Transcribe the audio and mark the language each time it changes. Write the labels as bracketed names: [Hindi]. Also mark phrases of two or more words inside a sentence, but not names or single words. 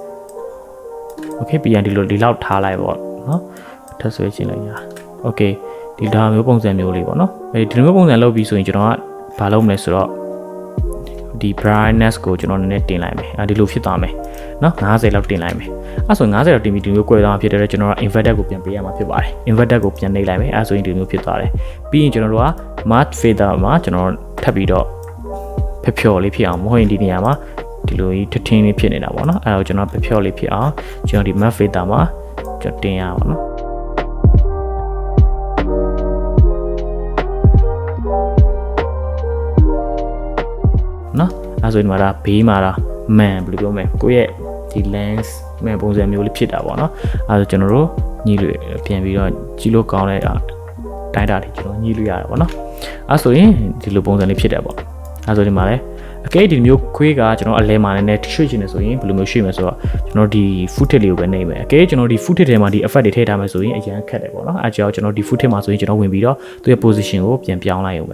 [Burmese] Okay ပြီးရင်ဒီလောက်ထားလိုက်ပေါ့နော်ထပ်ဆွဲချင်လိုက်ရ Okay ဒီဒါမျိုးပုံစံမျိုးလေးပေါ့နော်ဒီလိုမျိုးပုံစံလုပ်ပြီးဆိုရင်ကျွန်တော်ကဘာလုပ်မ လဲဆိုတော့ဒီ brightness ကိုကျွန်တော်နည်းနည်းတင်လိုက်မယ်ဒီလိုဖြစ်သွားမယ်နော်50လောက်တင်လိုက်မယ်အဲဆို50 လောက်တင်ပြီးဒီမျိုးကွဲသွားမှာဖြစ်တယ်ကျွန်တော်က inverted ကိုပြန်ပေးရမှာဖြစ်ပါတယ် inverted ကိုပြန်နှိပ်လိုက်မယ် အဲဆိုရင်ဒီမျိုးဖြစ်သွားတယ်ပြီးရင်ကျွန်တော်တို့က [English] matte feather [Burmese] မှာကျွန်တော်ထပ်ပြီးတော့ဖျော်လေးဖြစ်အောင်မဟုတ်ရင်ဒီနေရာမှာဒီဒီလိုကြီးထထင်းလေးဖြစ်နေတာပေါ့နော်အဲ့တော့ကျွန်တော်ဖြော့လေးဖြစ်အောင်ကျွန်တော်ဒီ [English] map filter [Burmese] မှာကျွန်တော်တင်ရပါတော့နော်အဲ့ဆိုဒီမှာဒါဘေးမှာဒါ man ဘယ်လိုပြောမလဲကိုယ့်ရဲ့ဒီ [English] lens man [Burmese] ပုံစံ မျိုးလေးဖြစ်တာပေါ့နော်အဲ့ဆိုကျွန်တော်တို့ညှိလို့ပြန်ပြီးတော့ကြည့်လို့ကောင်းတဲ့တိုင်းတာတွေကျွန်တော်ညှိလို့ရတာပေါ့နော်အဲ့ဆိုရင်ဒီလိုပုံစံလေးဖြစ်တယ်ပေါ့အဲ့ဆိုဒီမှာလဲအကဲဒီမျိုးခွေးကကျွန်တော်အလဲမှာနဲ့ရွှေ့ချင်တယ်ဆိုရင်ဘယ်လိုမျိုးရွှေ့မလဲဆိုတော့ကျွန်တော်ဒီ footage လေးကိုပဲနှိပ်မယ်အကဲကျွန်တော်ဒီ footage ထဲမှာဒီ effect တွေထည့်ထားမယ်ဆိုရင်အရင်ခက်တယ်ပေါ့နော်အဲ့ကြောင့်ကျွန်တော်ဒီ footage မှာဆိုရင်ကျွန်တော်ဝင်ပြီးတော့သူ့ရဲ့ position ကိုပြန်ပြောင်းလိုက်အောင်ပဲ